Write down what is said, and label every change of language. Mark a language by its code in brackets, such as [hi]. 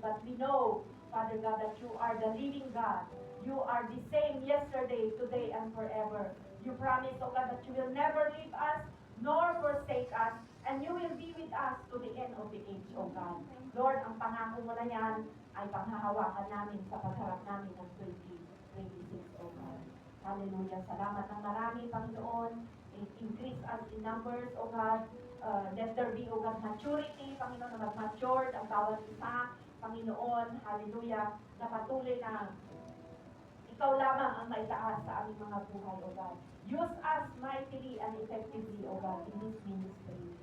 [en] But we know, Father God, that you are the living God. You are the same yesterday, today, and forever. You promise, O God, that you will never leave us, nor forsake us, and you will be with us to the end of the age, O God. [tl] Lord, ang pangako mo na yan ay panghahawakan namin sa pagharap namin ng 2026, O God. Hallelujah. Salamat ng marami, Panginoon. [en] Increase us in numbers, O God. Let there be, O God, maturity, [tl] Panginoon, na mag-matured ang bawat isa, Panginoon. Hallelujah. Na patuloy na ikaw lamang ang maitaas sa aming mga buhay, [en] O God. Use us mightily and effectively, O God, in this ministry.